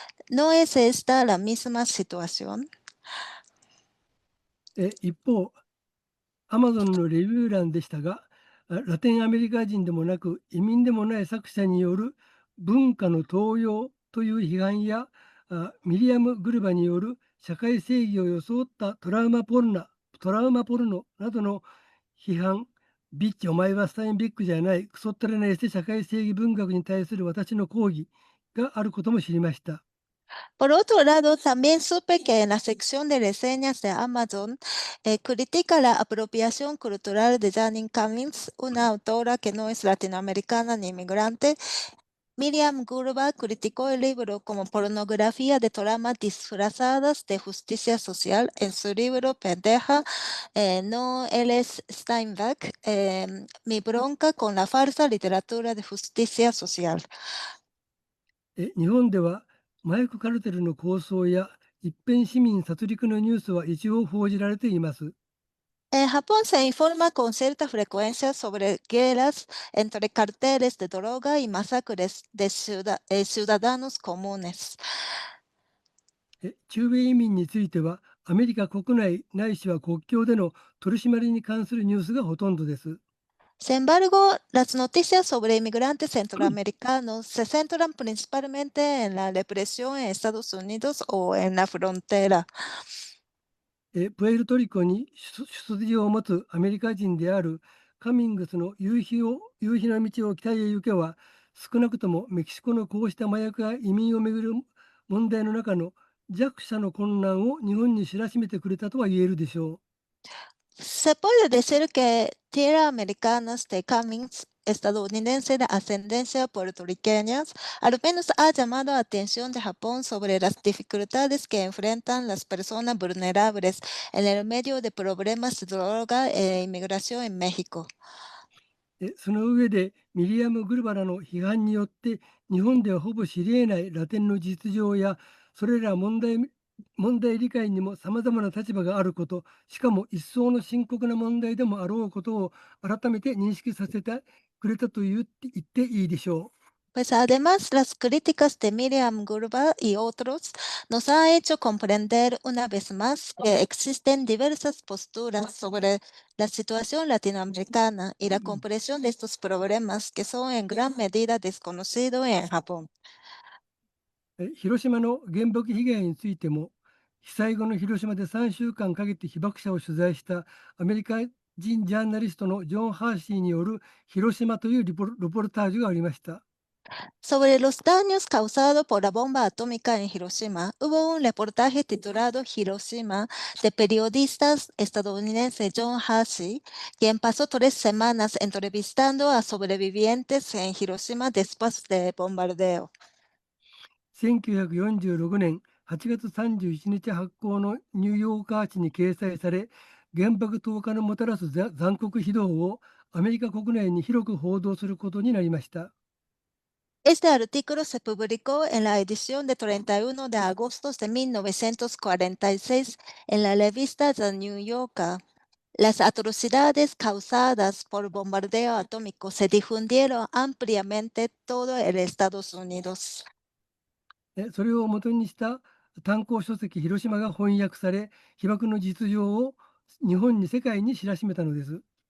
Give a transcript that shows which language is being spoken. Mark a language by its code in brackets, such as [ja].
[es] ¿No es esta la misma situación? [ja] 一方、アマゾンのレビュー欄でしたが、ラテンアメリカ人でもなく移民でもない作者による文化の盗用という批判や、ミリアム・グルバによる社会正義を装ったトラウマポルノなどの批判、ビッチ、お前はスタインビッグじゃない、クソったれなエセ社会正義文学に対する私の抗議があることも知りました。 [es] Por otro lado, también supe que en la sección de reseñas de Amazon critica la apropiación cultural de Janine Cummings, una autora que no es latinoamericana ni inmigrante. Miriam Gurba criticó el libro como pornografía de tramas disfrazadas de justicia social en su libro Pendeja, no él es Steinbeck, Mi bronca con la falsa literatura de justicia social. [ja] 日本では麻薬カルテルの構想や一辺市民殺戮のニュースは一応報じられています。 [es] En Japón se informa con cierta frecuencia sobre guerras entre carteles de droga y masacres de ciudadanos comunes. [ja] 中米移民についてはアメリカ国内ないしは国境での取り締まりに関するニュースがほとんどです。 [es] Sin embargo, las noticias sobre inmigrantes centroamericanos se centran principalmente en la represión en Estados Unidos o en la frontera. [ja] プエルトリコに出自を持つアメリカ人であるカミングスの夕日の道を北へ行けは、少なくともメキシコのこうした麻薬や移民をめぐる問題の中の弱者の困難を日本に知らしめてくれたとは言えるでしょ [es] Se puede decir que Tierra Americanas de Cummings, estadounidense de ascendencia puertorriqueña, al menos ha llamado la atención de Japón sobre las dificultades que enfrentan las personas vulnerables en el medio de problemas de droga e inmigración en México. [ja] その上でミリアム・グルバラの批判によって日本ではほぼ知り得ないラテンの実情やそれら問題理解にも様々な立場があること、しかも一層の深刻な問題でもあろうことを改めて認識させてくれたと言っていいでしょ [es] Pues además, las críticas de Miriam Gurba y otros nos han hecho comprender una vez más que existen diversas posturas sobre la situación latinoamericana y la comprensión de estos problemas que son en gran medida desconocidos en Japón. [ja] 広島の原爆被害についても、被災後の広島で3週間かけて被爆者を取材したアメリカ人ジャーナリストのジョン・ハーシーによる広島というルポルタージュがありました。 [es] Sobre los daños causados por la bomba atómica en Hiroshima, hubo un reportaje titulado Hiroshima de periodistas estadounidense John Hussey, quien pasó 3 semanas entrevistando a sobrevivientes en Hiroshima después del bombardeo. [ja] 1946年8月31日発行のニューヨーカー誌に掲載され、原爆投下のもたらす残酷非道をアメリカ国内に広く報道することになりました。 [es] Este artículo se publicó en la edición de 31 de agosto de 1946 en la revista The New Yorker. Las atrocidades causadas por bombardeo atómico se difundieron ampliamente en todo el Estados Unidos. [ja] それを元にした単行書籍広島が翻訳され、被爆の実情を日本に世界に知らしめたのです。